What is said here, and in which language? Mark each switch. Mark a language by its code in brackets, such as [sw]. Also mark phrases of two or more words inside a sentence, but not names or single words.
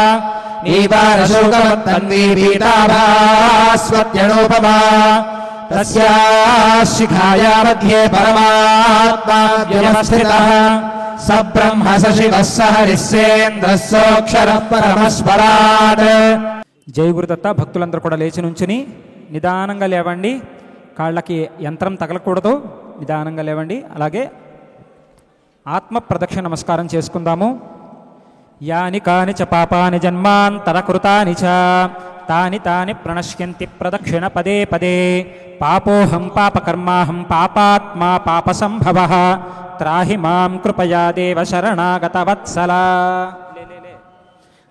[sa] नीवारशोकवत्तन्वी पीताभास्वत्यनूपमा तस्याः शिखाया मध्ये परमात्मा व्यवस्थितः स ब्रह्म स शिवः स हरिः सेन्द्रः सोऽक्षरः परमस्वराट्। [te] జై గురుదత్త. భక్తులందరూ కూడా లేచి నుంచుని నిదానంగా లేవండి. కాళ్ళకి యంత్రం తగలకూడదు. నిదానంగా లేవండి. అలాగే ఆత్మ ప్రదక్షిణ నమస్కారం చేసుకుందాము. [sa] యాని కాని చ పాపాని జన్మాంతరకృతాని చ తాని తాని ప్రణశ్యంతి ప్రదక్షిణ పదే పదే పాపోహం పాపకర్మాహం పాపాత్మా పాపసంభవః త్రాహి మాం కృపయా దేవ శరణాగత వత్సల.